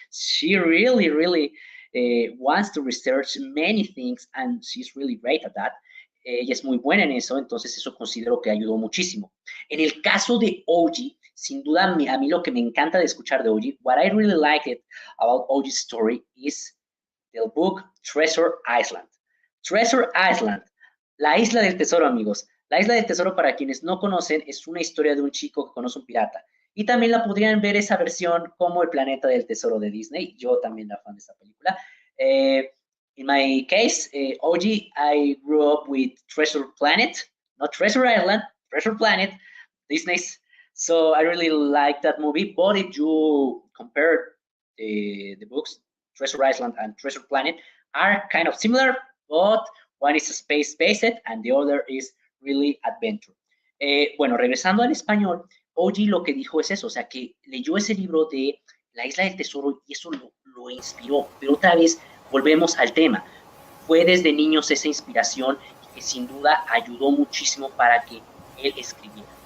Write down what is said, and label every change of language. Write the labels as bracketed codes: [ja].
[en] She really wants to research many things, and she's really great at that. [es] Ella es muy buena en eso, entonces eso considero que ayudó muchísimo. En el caso de Oji, sin duda a mí lo que me encanta de escuchar de Oji, [en] what I really like it about Oji's story is the book Treasure Island. [es] Treasure Island, la isla del tesoro, amigos. La isla del tesoro, para quienes no conocen, es una historia de un chico que conoce un pirata. Y también la podrían ver esa versión como El planeta del tesoro de Disney. Yo también era fan de esta película. [en] In my case, OG, I grew up with Treasure Planet, not Treasure Island, Treasure Planet, Disney's. So I really like that movie. But if you compare the books, Treasure Island and Treasure Planet are kind of similar, but one is space-based and the other is really adventure. [es] Bueno, regresando al español, Oji lo que dijo es eso, o sea, que leyó ese libro de La Isla del Tesoro y eso lo inspiró. Pero otra vez, volvemos al tema. Fue desde niños esa inspiración y que sin duda ayudó muchísimo para que él escribiera.